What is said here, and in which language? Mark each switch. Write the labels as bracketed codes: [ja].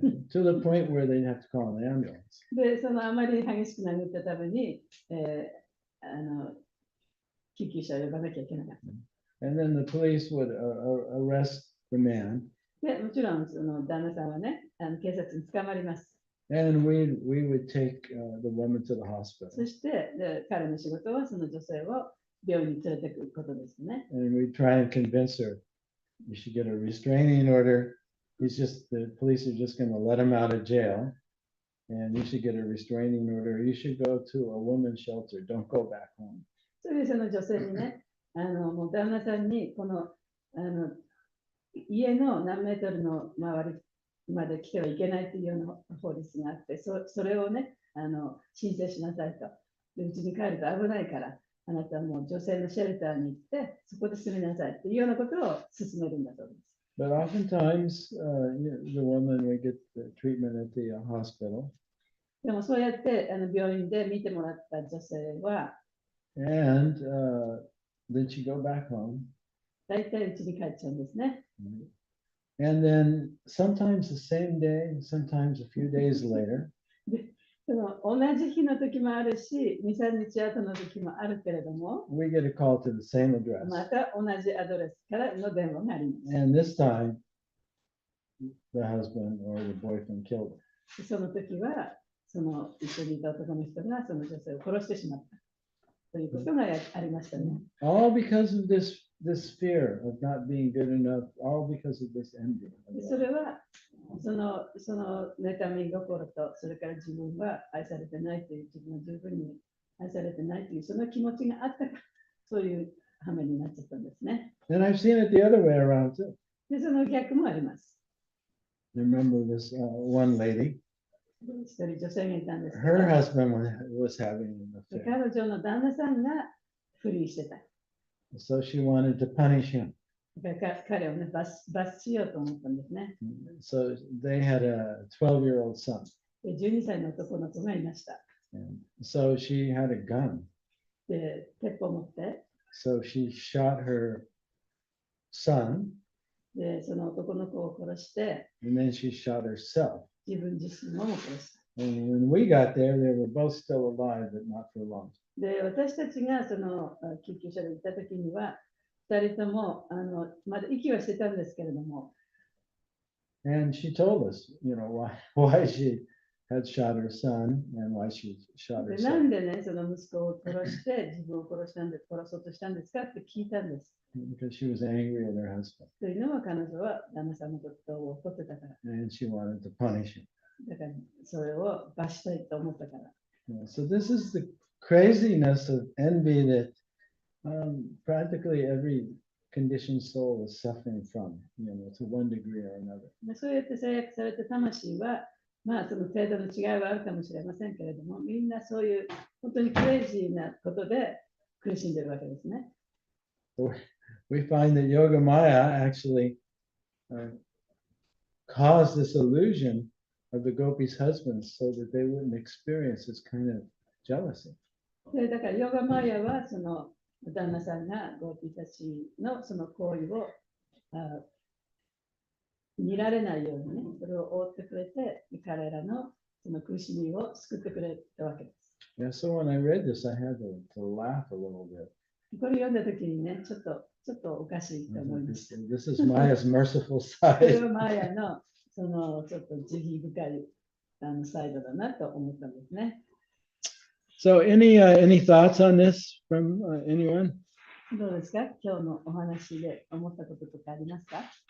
[en] To the point where they'd have to call an ambulance. [ja] で、そのあまり激しく殴ったために、救急車を呼ばなきゃいけなかった。 [en] And then the police would arrest the man. [ja] で、もちろんその旦那さんはね、警察に捕まります。 [en] And we would take the woman to the hospital. [ja] そしてで、彼の仕事はその女性を病院に連れてくることですね。 [en] And we'd try and convince her you should get a restraining order. The police are just going to let him out of jail. And you should get a restraining order. You should go to a women's shelter. Don't go back home. [ja] それでその女性にね、もう旦那さんにこの家の何メートルの周りまで来てはいけないというような法律があって、それをね、申請しなさいと。で、うちに帰ると危ないから、あなたはもう女性のシェルターに行って、そこで住みなさいというようなことを進めるんだそうです。 [en] But oftentimes, the woman would get the treatment at the hospital. [ja] でもそうやって病院で見てもらった女性は、 [en] And then she'd go back home. [ja] 大体うちに帰っちゃうんですね。 [en] And then sometimes the same day, sometimes a few days later, [ja] で、その同じ日の時もあるし、2、3日後の時もあるけれども、 [en] we get a call to the same address. [ja] また同じアドレスからの電話があります。 [en] And this time, the husband or the boyfriend killed her. [ja] その時は、その一緒にいた男の人がその女性を殺してしまったということがありましたね。 [en] All because of this fear of not being good enough, all because of this envy. [ja] でそれはその妬み心と、それから自分は愛されてないという、自分は十分に愛されてないというその気持ちがあったから、そういう羽目になっちゃったんですね。 [en] And I've seen it the other way around too. [ja] で、その逆もあります。 [en] I remember this one lady, [ja] 一人女性がいたんですけど、 [en] her husband was having an [ja] で [en] affair. [ja] 彼女の旦那さんが不倫してた。 [en] So she wanted to punish him. [ja] だから彼をね、罰しようと思ったんですね。 [en] So they had a 12-year-old son. [ja] で、12歳の男の子がいました。 [en] And so she had a gun. [ja] で、鉄砲を持って、 [en] So she shot her son, [ja] で、その男の子を殺して、 [en] and then she shot herself. [ja] 自分自身も殺した。 [en] And when we got there, they were both still alive, but not for long. [ja] で、私たちがその救急車で行った時には、2人ともまだ息はしてたんですけれども、 [en] And she told us, why she had shot her son and why she shot [ja] で、な [en] herself. [ja] んでね、その息子を殺して自分を殺そうとしたんですかって聞いたんです。 [en] Because she was angry at her husband [ja] というのは彼女は旦那さんのことを怒ってたから。 [en] and she wanted to punish him. [ja] だからそれを罰したいと思ったから。 [en] So this is the craziness of envy that practically every conditioned soul is suffering from, to one degree or another. [ja] でそうやって制約された魂は、まあその程度の違いはあるかもしれませんけれども、みんなそういう本当にクレイジーなことで苦しんでるわけですね。 [en] We find that Yoga Maya actually caused this illusion of the gopis' husbands so that they wouldn't experience this kind of jealousy. [ja] でだからヨガマヤはその旦那さんがゴーピーたちのその行為を見られないようにね、それを覆ってくれて、彼らのその苦しみを救ってくれたわけです。 [en] Yeah, so when I read this, I had to laugh a little bit. [ja] これ読んだときにね、ちょっとおかしいと思いました。 [en] This is Maya's merciful [ja] これ [en] side. [ja] はマヤのそのちょっと慈悲深いサイドだなと思ったんですね。 [en] So, any thoughts on this from anyone? [ja] どうですか？今日のお話で思ったこととかありますか